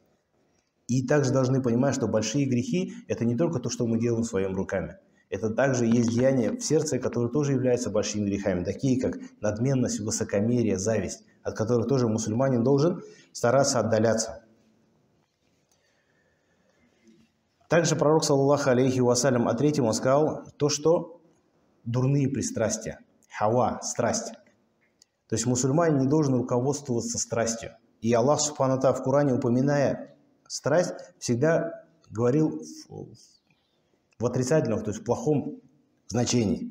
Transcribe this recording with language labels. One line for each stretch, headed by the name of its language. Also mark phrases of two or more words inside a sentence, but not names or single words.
Russian: И также должны понимать, что большие грехи – это не только то, что мы делаем своими руками. Это также есть деяния в сердце, которые тоже являются большими грехами, такие как надменность, высокомерие, зависть, от которых тоже мусульманин должен стараться отдаляться. Также пророк,
Arabic: صلى الله عليه وسلم,
Russian: о третьем он сказал то, что дурные пристрастия, хава, страсть. То есть мусульманин не должен руководствоваться страстью. И Аллах
Arabic: سبحانه وتعالى
Russian: в Коране, упоминая страсть, всегда говорил в отрицательном, то есть в плохом значении.